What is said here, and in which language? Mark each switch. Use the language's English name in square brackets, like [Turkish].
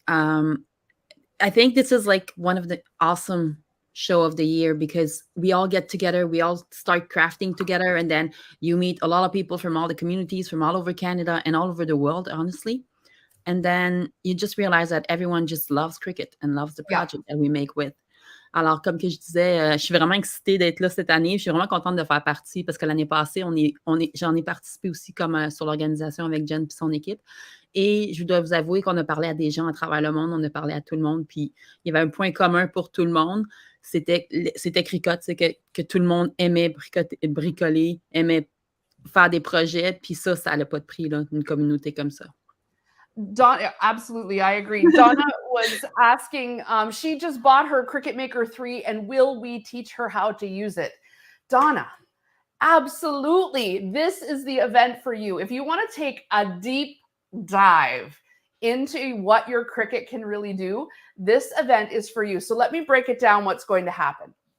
[English] I think this is like one of the awesome show of the year because we all get together, we all start crafting together, and then you meet a lot of people from all the communities from all over Canada and all over the world, honestly. And then you just realize that everyone just loves Cricut and loves the project that we make with. [French] Alors, comme que je disais, je suis vraiment excitée d'être là cette année. Je suis vraiment contente de faire partie parce que l'année passée, j'en ai participé aussi comme sur l'organisation avec Jen et son équipe. Et je dois vous avouer qu'on a parlé à des gens à travers le monde, on a parlé à tout le monde, puis il y avait un point commun pour tout le monde, c'était Cricut, c'est que tout le monde aimait bricoler, aimait faire des projets, puis ça n'a pas de prix, là, une communauté comme ça. [English] Donna, absolutely, I agree. Donna was asking, she just bought her Cricut Maker 3, and will we teach her how to use it? Donna, absolutely. This is the event for you. If you want to take a deep dive into what your Cricut can really do, this event is for you. So let me break it down what's going to happen.